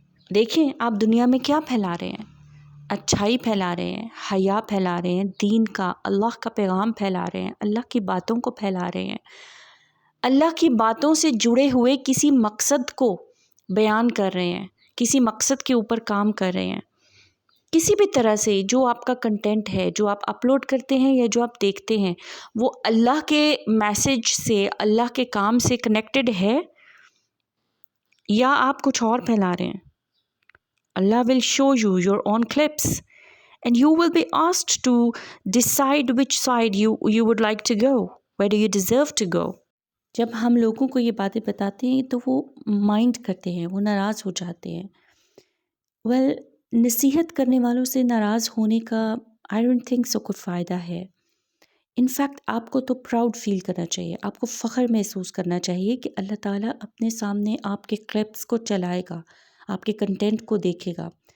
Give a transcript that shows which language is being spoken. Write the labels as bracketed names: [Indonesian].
[Urdu] دیکھیں آپ دنیا میں کیا پھیلا رہے ہیں، اچھائی پھیلا رہے ہیں، حیا پھیلا رہے ہیں، دین کا، اللہ کا پیغام پھیلا رہے ہیں، اللہ کی باتوں کو پھیلا رہے ہیں، اللہ کی باتوں سے جڑے ہوئے کسی مقصد کو بیان کر رہے ہیں، کسی مقصد کے اوپر کام کر رہے ہیں. کسی بھی طرح سے جو آپ کا کنٹینٹ ہے، جو آپ اپلوڈ کرتے ہیں یا جو آپ دیکھتے ہیں، وہ اللہ کے میسج سے، اللہ کے کام سے کنیکٹڈ ہے. یا آپ کچھ اور پھیلا رہے ہیں. [English] Allah will show you your own clips and you will be asked to decide which side you would like to go, where do you deserve to go. [Urdu] جب ہم لوگوں کو یہ باتیں بتاتے ہیں تو وہ مائنڈ کرتے ہیں، وہ ناراض ہو جاتے ہیں. نصیحت کرنے والوں سے ناراض ہونے کا [English] I don't think so [Urdu] کوئی فائدہ ہے. انفیکٹ آپ کو تو پراؤڈ فیل کرنا چاہیے، آپ کو فخر محسوس کرنا چاہیے کہ اللہ تعالیٰ اپنے سامنے آپ کے کلپس کو چلائے گا، آپ کے کنٹینٹ کو دیکھے گا.